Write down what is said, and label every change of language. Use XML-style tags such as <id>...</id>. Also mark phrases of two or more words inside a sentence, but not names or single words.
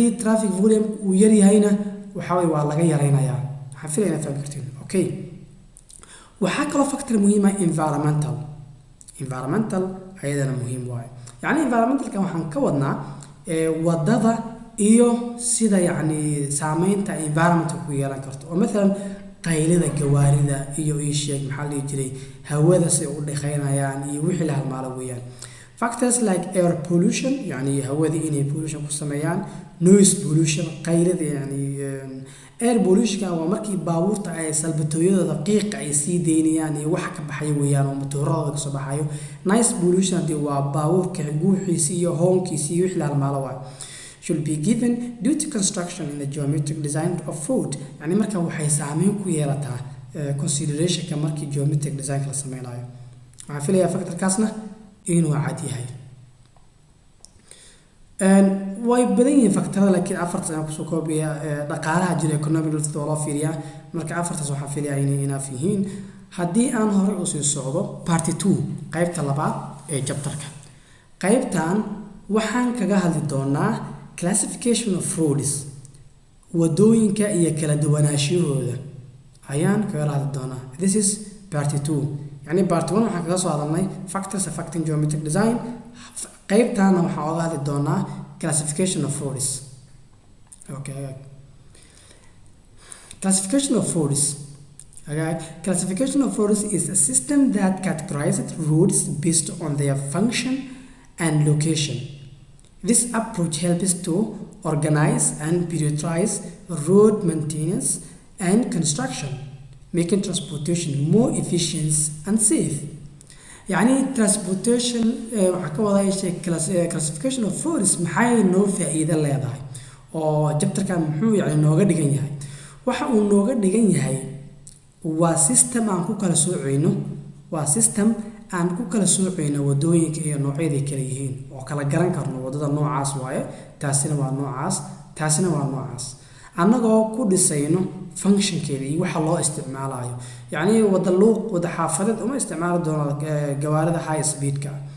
<en>traffic volume</en> <so>uu yar yahayna waa laga yaraynayaa waxaan filayaa inaad fahmi kartiin okay waxaa kaloo factor muhiim ah environmental ayadana muhiim waaye yani environmentalka waxaan ka wadnaa wadada iyo sida yani saameynta environmentka ku yeelan karto oo maalan qaylada gawaarida iyo sheeg maxaa la jiray hawada si u dhaqaynayaan iyo wixii la halmaalo weeyaan</so> <en>factors like air pollution</en> <so>yani hawada inay pollution ku sameeyaan</so> <en>noise pollution</en> <so>qaylada yani</so> <en>air pollution</en> <so>waa markii baabuurta ay salbatooyada qiiq ay sii deynayaan iyo wax ka baxay weeyaan oo matoorada ka soo baxayo</so> <en>noise pollution</en> <so>waa baabuurka guuxiisa iyo hoonkiisa iyo wixii la halmaalo waa</so> <en>should be given due to construction in the geometric design of road</en> <so>yani marka waxay saameyn ku yeelataa considerationka markii</so> <en>geometric design</en> <so>la sameynayo waxaan filayaa factorkaasna inuu cad yahay way badan yihiin factorada laakiin afartaas aan kusoo koobiya dhaqaalaha jira economic loo loo fiiriyaa marka afartaas waxaan filayaa inay inaaf yihiin haddii aan hore usii socdo party 2 qaybta labaad ee chapterka qaybtan waxaan kaga hadli doonaa</so> <en>classification of roads</en> <so>wadooyinka iyo kala duwanaanshahooda ayaan kaga hadli doonaa</so> <en>this is part 2</en> <so>yani part 1 waxaan kaga soo hadalnay</so> <en>factors affecting geometric design</en> <so>qaybtaana waxaan uga hadli doonaa</so> <en>classification of roads</en> <so>okay</so> <en>classification of roads classification of roads is a system that categorizes roads based on their function and location. This approach helps to organize and prioritize road maintenance and construction, making transportation more efficient and safe.</en> <so>يعني transportation</so> <ar>وحكوا شيء</ar> <en>classification of roads</en> <so>maxay noo faa'iido leedahay oo jabtarkan muxuu yani nooga dhigan yahay waxa uu nooga dhigan yahay waa system aan ku kala soocayno aan ku kala soocayno wadooyinka iyo noocyada kala yihiin oo kala garan karno wadada noocaas waaye taasina waa noocaas taasina waa noocaas annagoo ku dhisayno functionkeeda iyo waxa loo isticmaalayo yani wada luuq wada xaafadeed uma isticmaali doono gawaarida</so> <en>high speedka</en>